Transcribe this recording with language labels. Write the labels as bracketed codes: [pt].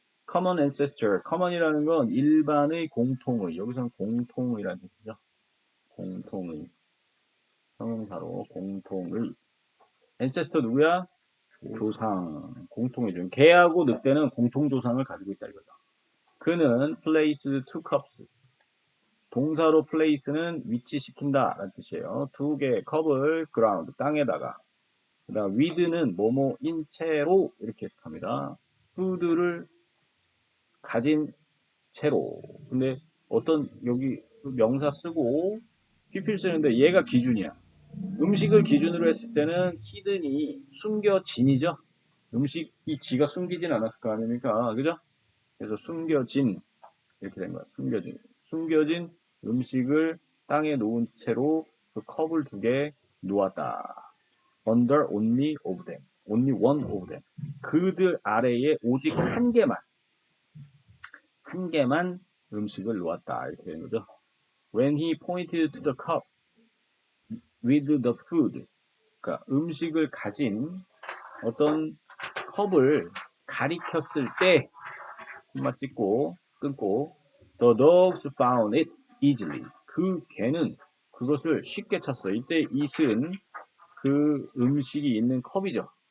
[en] common ancestor. [ko] common이라는 건 일반의 공통의. 여기서는 공통의라는 뜻이죠. 공통의. 형용사로 공통의. ancestor 누구야? 조상. 공통의죠. 개하고 늑대는 공통조상을 가지고 있다 이거죠. 그는 [en] placed two cups. [ko] 동사로 place는 위치시킨다 라는 뜻이에요. 두 개의 컵을 ground, 땅에다가. 그 다음 with는 뭐뭐인 채로 이렇게 해석합니다. food를 가진 채로. 근데 어떤 여기 명사 쓰고 PP를 쓰는데 얘가 기준이야. 음식을 기준으로 했을 때는 히든이 숨겨진이죠. 음식이 지가 숨기진 않았을 거 아닙니까? 그죠? 그래서 숨겨진 이렇게 된 거야. 숨겨진 음식을 땅에 놓은 채로 그 컵을 두 개 놓았다. [en] Under only of them. Only one of them. [ko] 그들 아래에 오직 한 개만 음식을 놓았다. 이렇게 되는 거죠. [en] When he pointed to the cup with the food. [ko] 그러니까 음식을 가진 어떤 컵을 가리켰을 때 콤마 찍고 끊고 [en] The dogs found it easily. [ko] 그 개는 그것을 쉽게 찾어. 이때 it은 그 음식이 있는 컵이죠.